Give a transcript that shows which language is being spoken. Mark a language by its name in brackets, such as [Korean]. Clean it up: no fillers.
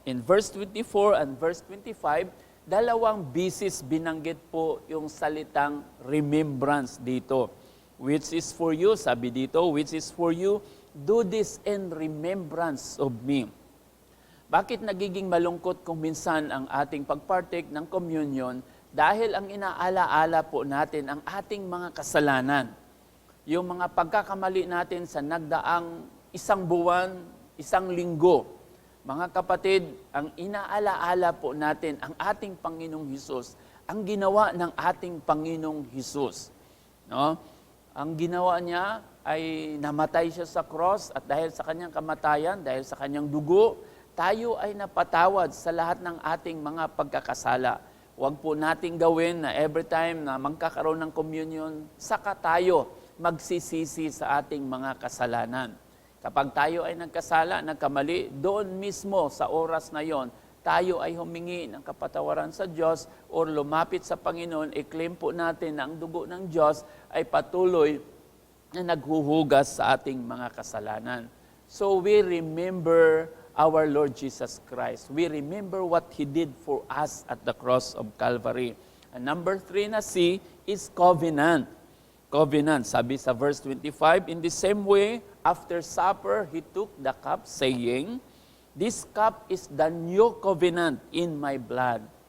[English] In verse 24 and verse 25, [Filipino] dalawang bisis binanggit po yung salitang remembrance dito. [English] Which is for you, [Filipino] sabi dito, [English] which is for you, do this in remembrance of me. [Filipino] Bakit nagiging malungkot kung minsan ang ating pagpartake ng communion? Dahil ang inaala-ala po natin ang ating mga kasalanan. Yung mga pagkakamali natin sa nagdaang 1 buwan, 1 linggo. Mga kapatid, ang inaala-ala po natin ang ating Panginoong Hesus, ang ginawa ng ating Panginoong Hesus. No? Ang ginawa niya ay namatay siya sa cross at dahil sa kanyang kamatayan, dahil sa kanyang dugo, tayo ay napatawad sa lahat ng ating mga pagkakasala. Huwag po nating gawin na every time na magkakaroon ng communion, saka tayo magsisisi sa ating mga kasalanan. Kapag tayo ay nagkasala, nagkamali, doon mismo sa oras na yon, tayo ay humingi ng kapatawaran sa Diyos o lumapit sa Panginoon, i-claim po natin na ang dugo ng Diyos ay patuloy na naghuhugas sa ating mga kasalanan. [English] So we remember our Lord Jesus Christ. We remember what He did for us at the cross of Calvary. And number 3 na C is covenant. Covenant, [Filipino] sabi sa [English] verse 25, in the same way, after supper, He took the cup, saying, "This cup is the new covenant in my blood."